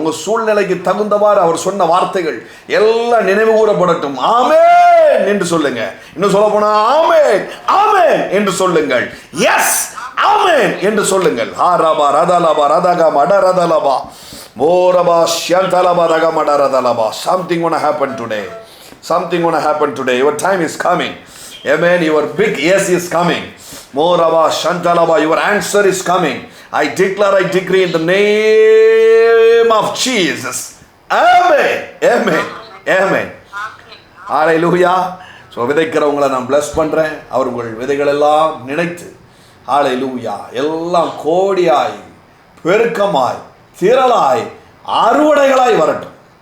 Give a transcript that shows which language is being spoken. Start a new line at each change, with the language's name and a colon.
Tamil: உங்கள் சூழ்நிலைக்கு தகுந்தவாறு அவர் சொன்ன வார்த்தைகள் எல்லாம் நினைவு கூறப்படட்டும். ஆமென் என்று சொல்லுங்க. இன்னும் சொல்ல போனா ஆமென் ஆமென் என்று சொல்லுங்கள். எஸ் ஆமென் என்று சொல்லுங்கள். ஹாராபா ரதலபா ரதகா மடரதலபா மோரபா ஷந்தலபா ரக மடரதலபா.
English: Something gonna happen today. Something gonna happen today. Your time is coming. Amen. Your big yes is coming. Moraba Shantalaba, your answer is coming. I declare, I decree in the name of Jesus. Amen. Amen. Amen. Hallelujah.
Tamil: So விதைக்கிறவங்களை நான் bless பண்றேன். அவர் உங்கள் விதைகள் எல்லாம் நினைத்து ஹalleluya எல்லாம் கோடியாய் பெருக்கமாய் திரளாய் அறுவடைகளாய் வரட்டும்.